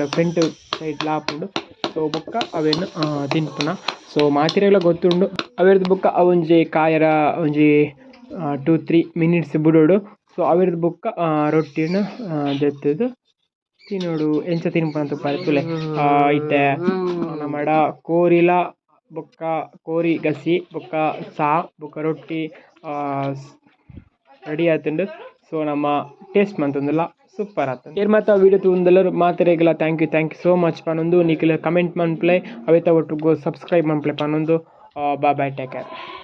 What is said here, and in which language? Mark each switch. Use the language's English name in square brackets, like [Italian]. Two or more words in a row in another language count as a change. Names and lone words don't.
[Tulu] ಫ್ರಂಟ್ ಸೈಡ್ ಲಾಪುಂಡು ಸೊ ಬೊಕ್ಕ ಅವೇನು ತಿನ್ಪುನ ಸೊ ಮಾತಿರೆಗಳ ಗೊತ್ತುಂಡು ಅವೆರ್ದು ಬೊಕ್ಕ ಅವೊಂಜಿ ಕಾಯರ ಒಂಜಿ 2-3 ಮಿನಿಟ್ಸ್ ಬಿಡೋಡು ಸೊ ಅವೆರ್ದು ಬೊಕ್ಕ ರೊಟ್ಟಿನ ದೆತ್ತದು ತಿನ್ನೋಡು ಎಂಚ ತಿನ್ಪುನ ತುಪ್ಪ ತುಲೆ ಇತ್ತೆ ನಮ್ಮಡ ಕೋರಿಲ ಬೊಕ್ಕ ಕೋರಿ ಗಸಿ ಬೊಕ್ಕ ಸಾ ಬೊಕ್ಕ ರೊಟ್ಟಿ ರೆಡಿ ಆತುಂಡು ಸೊ ನಮ್ಮ ಟೇಸ್ಟ್ ಮಂತೊಂದುಲ್ಲ ಸೂಪರ್ ಆತುಂಡು ಏರ್ ಮಾತ ವಿಡಿಯೋ ತೂಂದೆಲ್ಲರು ಮಾತೆರೆಗ್ಲ [English] thank you so much [Tulu] ಪನ್ನೊಂದು ನಿಖಿಲ ಕಮೆಂಟ್ ಮನ್ಪ್ಲೆ ಅವೇತ ಒಟ್ಟು ಸಬ್ಸ್ಕ್ರೈಬ್ ಮನ್ಪ್ಲೆ ಪನ್ನೊಂದು [English] bye take care.